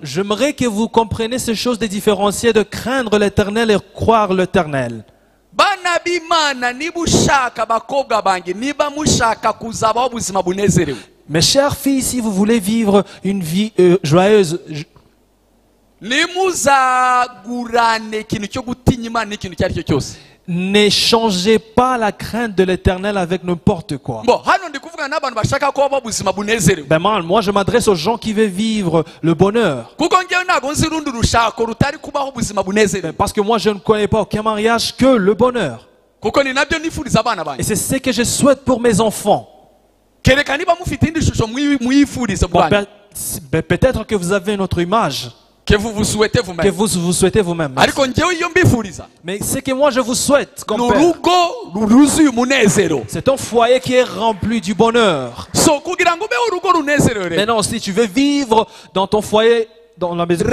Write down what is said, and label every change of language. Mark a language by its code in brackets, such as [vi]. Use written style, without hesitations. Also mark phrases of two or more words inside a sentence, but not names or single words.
[fr] J'aimerais que vous compreniez ces choses de différencier de craindre l'Éternel et croire l'Éternel. [rw] bana b'Imana, niba ushaka bakobwa banjye, niba mushaka kuzabaho ubuzima bunezerewe, [fr] Mes chères filles, si vous voulez vivre une vie joyeuse, [rw] nimuzagurane ikintu cyo gutinya Imana n'ikintu icyo ari cyo cyose. [fr] ne changez pas la crainte de l'Éternel avec n'importe quoi. [rw] Bo hano ndi kuvugana n'abantu bashaka ko babaho ubuzima bunezerewe, [fr] Ben moi, je m'adresse aux gens qui veulent vivre le bonheur. [rw] kuko ngewe ntabwo nzi urundi rushako rutari kubaho ubuzima bunezerewe, [fr] Parce que moi, je ne connais pas aucun mariage que le bonheur. [rw] kuko ni nabyo nifuriza abana Et banjye. [fr] c'est ce que je souhaite pour mes enfants. [rw] kereka niba mufite indi shusho mwifuriza Bon, bwanyu, [fr] peut-être que vous avez une autre image. que vous vous souhaitez vous-même. Que vous souhaitez vous-même. Mais ce que moi je vous souhaite comme père, c'est un foyer qui est rempli du bonheur. Maintenant, si tu veux vivre dans ton foyer, dans la maison,